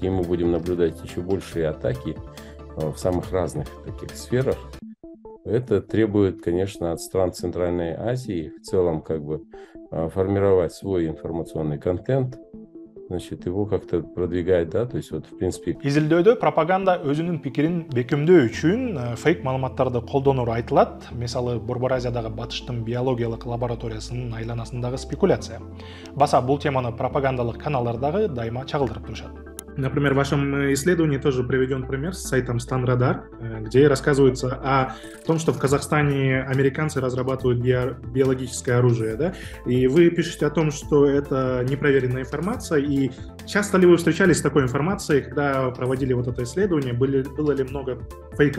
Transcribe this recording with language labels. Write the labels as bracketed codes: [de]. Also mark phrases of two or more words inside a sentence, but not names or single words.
[ru] И мы будем наблюдать еще большие атаки в самых разных таких сферах. Это требует, конечно, от стран Центральной Азии в целом формировать свой информационный контент, значит, его как-то продвигать, да, то есть вот, в принципе... [ky] Изилдөөдө пропаганда өзүнүн пикирин бекемдөө үчүн фейк маалыматтарды колдонору айтылат. Мисалы, Борбор Азиядагы Батыштын биологиялык лабораториясынын айланасындагы спекуляция. Баса бул теманы пропагандалык каналдардагы дайыма чагылдырып турушат. [ru] Например, в вашем исследовании тоже приведен пример с сайтом Станрадар, где рассказывается о том, что в Казахстане американцы разрабатывают биологическое оружие, да? И вы пишете о том, что это непроверенная информация, и часто ли вы встречались с такой информацией, когда проводили вот это исследование, было ли много фейков?